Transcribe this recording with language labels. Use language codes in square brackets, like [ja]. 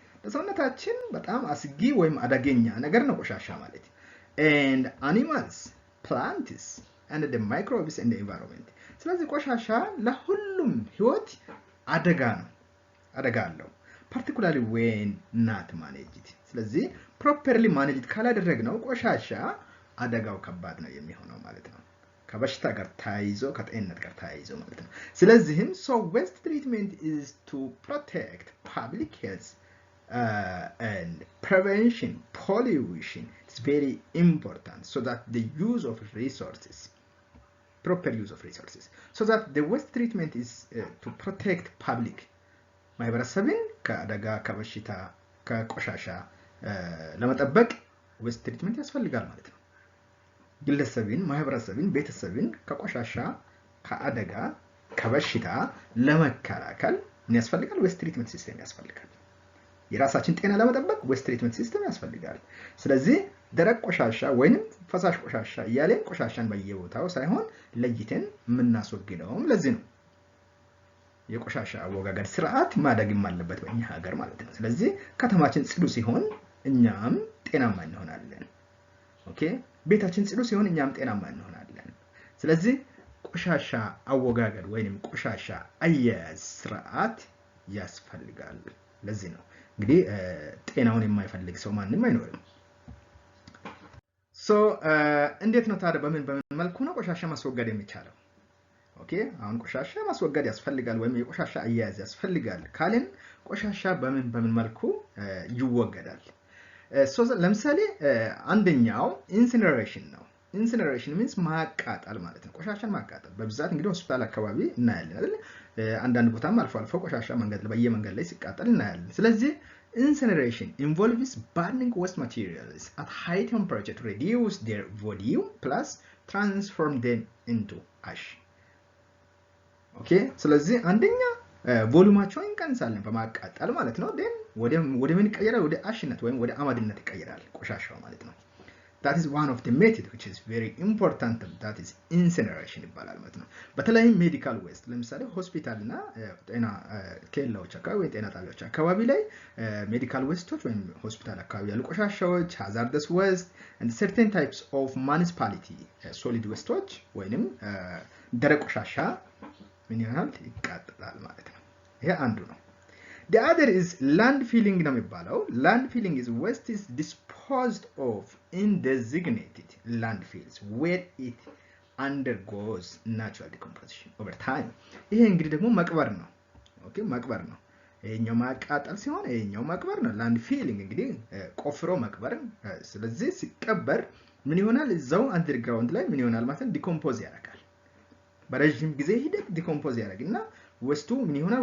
[am] ለሰውነታችን በጣም አስጊ ወይም አደገኛ ነገር ነው ቆሻሻ ማለት [en] and animals, plants and the microbes in the environment። [am] ስለዚህ ቆሻሻ ለሁሉም ህይወት አደጋ ነው፣ አደጋ አለው [en] particularly when not managed። [am] ስለዚህ [en] properly managed [am] ካላደረግነው ቆሻሻ አደጋው ከባድ ነው የሚሆነው ማለት ነው። ከበሽታ ጋር ተያይዞ ከጤንነት ጋር ተያይዞ ማለት ነው። ስለዚህም [en] so waste treatment is to protect public health and prevention pollution. It's very important so that the use of resources, proper use of resources, so that the waste treatment is to protect public [am] ማህበረሰብን ከአደጋ ከበሽታ ከቆሻሻ ለመጠበቅ ዌስት ትሪትመንት ያስፈልጋል ማለት ነው። ግለሰብን ማህበረሰብን ቤተሰብን ከቆሻሻ ከአደጋ ከበሽታ ለመከላከል ምን ያስፈልጋል? ዌስት ትሪትመንት ሲስተም ያስፈልጋል። የራሳችን ጤና ለመጠበቅ ዌስት ትሪትመንት ሲስተም ያስፈልጋል። ስለዚህ ደረቅ ቆሻሻ ወይንም ፈሳሽ ቆሻሻ እያለን ቆሻሻን በየቦታው ሳይሆን ለይተን የምናስወግደውም ለዚህ ነው። የቆሻሻ አወጋገድ ስርዓት ማደግም አለበት በእኛ ሀገር ማለት ነው። ስለዚህ ከተማችን ጽዱ ሲሆን እኛም ጤናማ እንሆናለን። ኦኬ፣ ቤታችን ጽዱ ሲሆን እኛም ጤናማ እንሆናለን። ስለዚህ ቆሻሻ አወጋገድ ወይንም ቆሻሻ አያያዝ ስርዓት ያስፈልጋል። ለዚህ ነው እንግዲህ ጤናውን የማይፈልግ ሰው ማንም አይኖርም። ሶ እንዴት ነው ታዲያ በምን መልኩ ነው ቆሻሻ ማስወገድ የሚቻለው? ኦኬ፣ አሁን ቆሻሻ ማስወገድ ያስፈልጋል ወይም የቆሻሻ አያያዝ ያስፈልጋል ካልን ቆሻሻ በምን መልኩ ይወገዳል? ለምሳሌ አንደኛው ኢንሲነሬሽን ነው። ኢንሲነሬሽን means ማቃጠል ማለት ነው። ቆሻሻን ማቃጠል በብዛት እንግዲህ ሆስፒታል አካባቢ እናያለን አይደል? አንዳንድ ቦታም አልፎ አልፎ ቆሻሻ በየመንገድ ላይ ሲቃጠል እናያለን። ስለዚህ [en] incineration involves burning waste materials at high temperature to reduce their volume plus transform them into ash. [am] ኦኬ፣ ስለዚህ አንደኛ ቮሉማቸውን እንቀንሳለን በማቃጠል ማለት ነው። then ወደ ምን ይቀየራል? ወደ አሽነት ወይም ወደ አመድነት ይቀየራል ቆሻሻው ማለት ነው። [en] that is one of the method which is very important, that is incineration [am] ይባላል ማለት ነው። በተለይም ሜዲካል ዌስት ለምሳሌ ሆስፒታልና ጤና ኬላዎች አካባቢ ወይ ጤና ጣቢያዎች አካባቢ ላይ ሜዲካል ዌስቶች ወይም ሆስፒታል አካባቢ ያሉ ቆሻሻዎች [en] hazardous waste and certain types of municipality solid wasteዎች [am] ወይንም ደረቅ ቆሻሻ ምን ይሆናል? ይቃጠላል ማለት ነው። ይሄ አንዱ ነው። [en] the other is landfilling [am] ነው የሚባለው። [en] landfilling is waste is disposed of in designated landfills where it undergoes natural decomposition over time. [am] ይሄ እንግዲህ ደግሞ መቅበር ነው። ኦኬ፣ መቅበር ነው። ይሄኛው ማቃጠል ሲሆን ይሄኛው መቅበር ነው። landfilling እንግዲህ ቆፍሮ መቅበር። ስለዚህ ሲቀበር ምን ይሆናል? እዛው አንደርግራውንድ ላይ ምን ይሆናል ማለት ነው? ዲኮምፖዝ ያደርጋል። በረጅም ጊዜ ሂደት ዲኮምፖዝ ያደርግና ወስቱ ምን ይሆናል?